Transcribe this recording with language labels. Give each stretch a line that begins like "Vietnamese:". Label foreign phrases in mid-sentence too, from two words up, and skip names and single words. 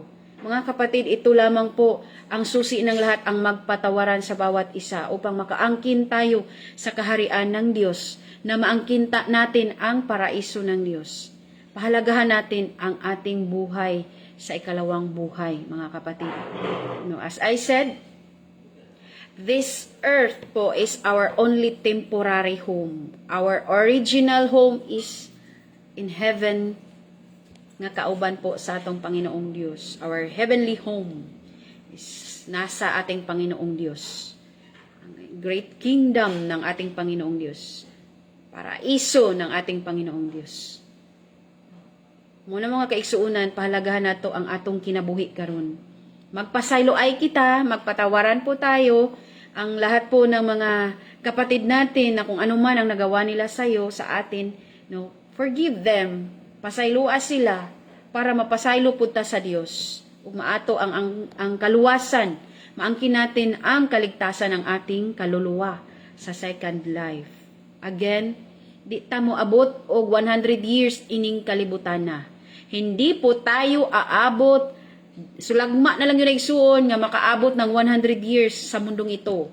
Filipino: Mga kapatid, ito lamang po ang susi ng lahat, ang magpatawaran sa bawat isa upang makaangkin tayo sa kaharian ng Diyos, na maangkin natin ang paraiso ng Diyos. Pahalagahan natin ang ating buhay sa ikalawang buhay, mga kapatid.
English: No, as I said, this earth po is our only temporary home. Our original home is in heaven,
Cebuano: nga kauban po sa atong Panginoong Diyos.
English: Our heavenly home is
Filipino: nasa ating Panginoong Diyos. Ang
English: great kingdom
Filipino: ng ating Panginoong Diyos. Paraiso ng ating Panginoong Diyos.
Cebuano: Muna, mga kaigsuunan, pahalagahan nato ang atong kinabuhi karon.
Filipino: Magpasaylo ay kita, magpatawaran po tayo ang lahat po ng mga kapatid natin na kung ano man ang nagawa nila sa iyo, sa atin,
English: no, forgive them.
Cebuano: Pasayloa sila para mapasaylo po ta sa Dios. Ug maato ang kaluwasan,
Filipino: maangkin natin ang kaligtasan ng ating kaluluwa sa
English: second life.
Cebuano: Again, di ta mo abot og 100 years ining kalibutan na.
Filipino: Hindi po tayo aabot, sulagma na lang yun igsuon nga makaabot ng 100 years sa mundong ito.